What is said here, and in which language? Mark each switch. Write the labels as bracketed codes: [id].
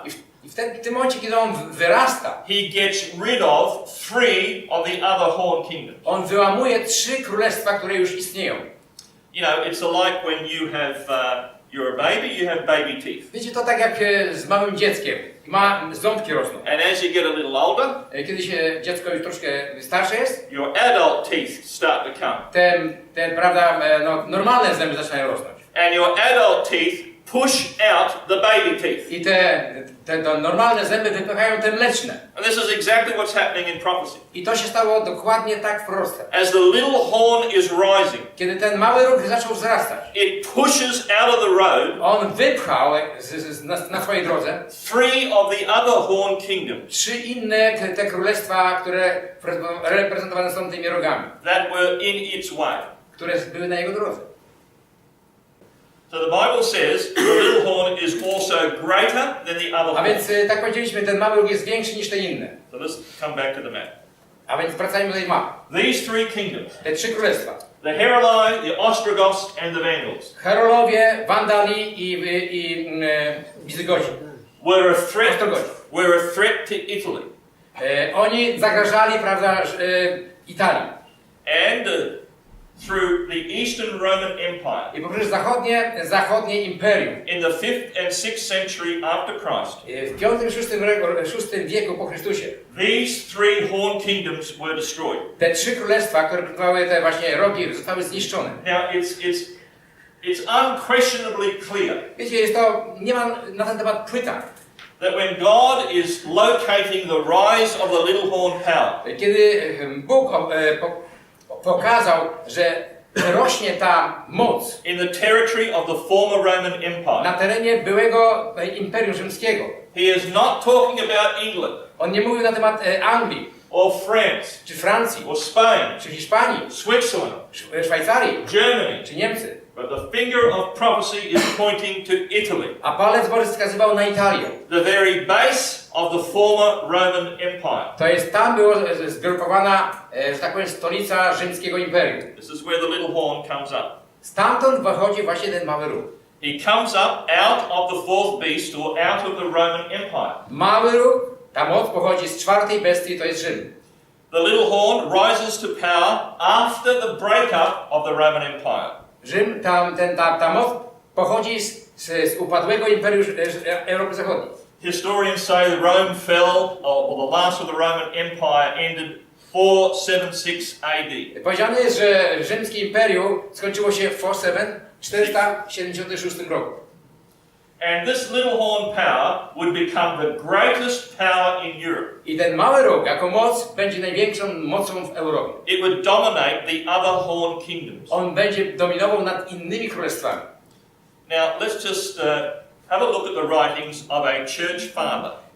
[pl] i w tym momencie, kiedy on wyrasta, [en] he gets rid of 3 of the other horn kingdoms. [pl] on wyłamuje 3 królestwa, które już istnieją. [en] You know, it's like when you have, you're a baby, you have baby teeth. [pl] Wiecie, to tak jak z małym dzieckiem. Ząbki rosną. [en] And as you get a little older, [pl] Kiedy się dziecko już troszkę starsze jest, [en] your adult teeth start to come. [pl] prawda, normalne zęby zaczynają rosnąć. [en] And your adult teeth push out the baby teeth. [pl] I te normalne zęby wypychają te mleczne. [en] And this is exactly what's happening in prophecy. [pl] I to się stało dokładnie tak w proroctwie. [en] As the little horn is rising, [pl] Kiedy ten mały róg zaczął wzrastać, [en] it pushes out of the road [pl] on wypchał na swojej drodze [en] 3 of the other horn kingdoms [pl] 3 inne te królestwa, które reprezentowane są tymi rogami, [en] that were in its way. [pl] które były na jego drodze. [en] So the Bible says the little horn is also greater than the other [pl] A [en] horns. [pl] więc, tak powiedzieliśmy, ten mały róg jest większy niż te inne. [en] So let's come back to the map. [pl] A więc wracajmy do tej mapy. [en] These 3 kingdoms, [pl] Te 3 królestwa. [en] the Heruli, the Ostrogoths and the Vandals, [pl] Herolowie, Wandali i Wizygodzi. [en] were a [pl] Ostrogothi. [en] threat to Italy. [pl] Oni zagrażali, prawda, Italii. [en] And through the Eastern Roman Empire, [pl] I poprzez zachodnie imperium. [en] in the 5th and 6th century after Christ, [pl] W V-VI wieku po Chrystusie. [en] these 3 horn kingdoms were destroyed. [pl] Te 3 królestwa, które były te właśnie rogi, zostały zniszczone. [en] Now it's unquestionably clear [pl] Wiecie, nie ma na ten temat pytań. [en] that when God is locating the rise of the little horn power, [pl] Kiedy Bóg pokazał, że rośnie ta moc [en] in the territory of the former Roman Empire, [pl] na terenie byłego Imperium Rzymskiego. [en] he is not talking about England [pl] On nie mówił na temat Anglii, [en] or France [pl] czy Francji, [en] or Spain, [pl] czy Hiszpanii, [en] Switzerland, [pl] Szwajcarii, [en] Germany, [pl] czy Niemcy. [en] but the finger of prophecy is pointing to Italy, [pl] A palec Boży wskazywał na Italię. [en] the very base of the former Roman Empire. [pl] To jest tam była zgrupowana, że tak powiem, stolica rzymskiego imperium. [en] This is where the little horn comes up. [pl] Stamtąd wychodzi właśnie ten mały róg. [en] He comes up out of the 4th beast or out of the Roman Empire. [pl] Mały róg, ta moc pochodzi z 4. bestii, to jest Rzym. [en] The little horn rises to power after the breakup of the Roman Empire. [pl] Rzym, ta moc pochodzi z upadłego imperium Europy Zachodniej. [en] Historians say that Rome fell, or the last of the Roman Empire ended 476 AD. [pl] Powiedziane jest, że rzymskie imperium skończyło się w 476 roku. [en] And this little horn power would become the greatest power in Europe. [pl] I ten mały róg jako moc będzie największą mocą w Europie. [en] It would dominate the other horn kingdoms. [pl] On będzie dominował nad innymi królestwami. [en] Now let's just have a look at the writings of a church father.